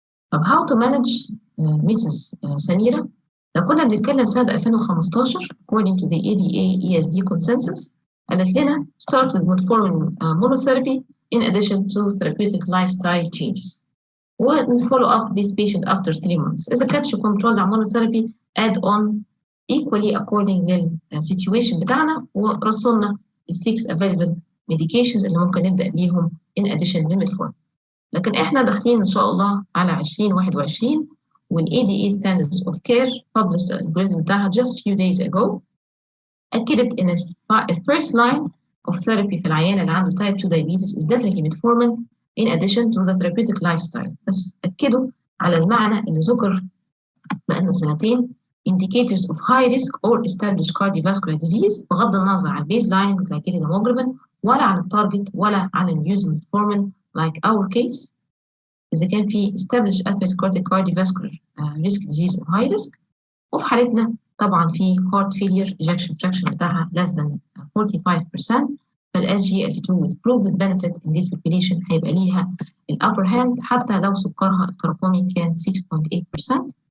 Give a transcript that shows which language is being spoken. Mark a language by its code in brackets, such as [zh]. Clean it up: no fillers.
[en] طب how to manage Mrs. سميرة؟ [ar] لو كنا بنتكلم سنة 2015 [en] according to the ADA-ESD consensus قالت لنا start with metformin monotherapy in addition to therapeutic lifestyle changes. And follow up this patient after 3 months. [ar] إذا كانتش control على monotherapy [en] add on equally according [ar] للسيتويشن بتاعنا ورصنا ال [en] 6 available medications [ar] اللي ممكن نبدأ بيهم [en] in addition [ar] للميتفورمين. لكن احنا داخلين ان شاء الله على 2021 [en] وال ADA standards of care published الالجوريزم بتاعها just few days ago أكدت إن ال first line of therapy في العيان اللي عنده type 2 diabetes is definitely metformin in addition to the therapeutic lifestyle. [ar] بس أكدوا على المعنى اللي ذكر بقالنا سنتين [en] indicators of high risk or established cardiovascular disease [ar] بغض النظر عن [en] baseline glycated hemoglobin [ar] ولا عن التارجت ولا عن ال [en] use metformin like our case. إذا كان في established atherosclerotic cardiovascular risk disease or high risk [ar] وفي حالتنا طبعا في [en] heart failure ejection fraction بتاعها less than 45%. [ar] فال SGLT2 [en] with proven benefit in this population [ar] هيبقى ليها ال upper hand حتى لو سكرها التراكمي كان 6.8%.